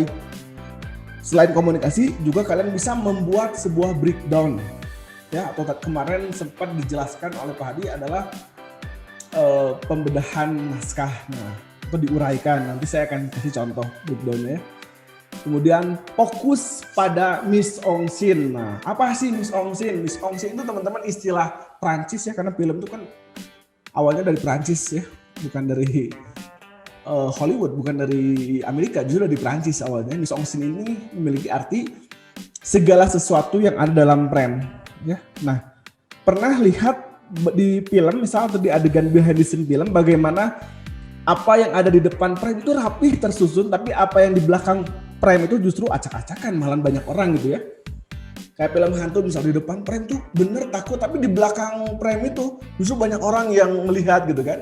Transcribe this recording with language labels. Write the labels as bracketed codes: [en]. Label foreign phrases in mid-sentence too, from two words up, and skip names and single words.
[id] Selain komunikasi juga kalian bisa membuat sebuah breakdown ya, atau kemarin sempat dijelaskan oleh Pak Hadi adalah pembedahan naskah, nah, atau diuraikan. Nanti saya akan kasih contoh breakdownnya ya. Kemudian fokus pada [fr] mise en scène. [id] Nah, apa sih [fr] mise en scène? Mise en scène [id] itu teman-teman istilah Prancis ya, karena film itu kan awalnya dari Prancis ya, bukan dari Hollywood, bukan dari Amerika, justru dari Prancis awalnya. [fr] Mise en scène [id] ini memiliki arti segala sesuatu yang ada dalam frame ya. Nah, pernah lihat di film misal atau di adegan [en] behind the scene [id] film bagaimana apa yang ada di depan frame itu rapih tersusun, tapi apa yang di belakang frame itu justru acak-acakan, malah banyak orang gitu ya. Kayak film hantu misal di depan frame tuh bener takut, tapi di belakang frame itu justru banyak orang yang melihat gitu kan.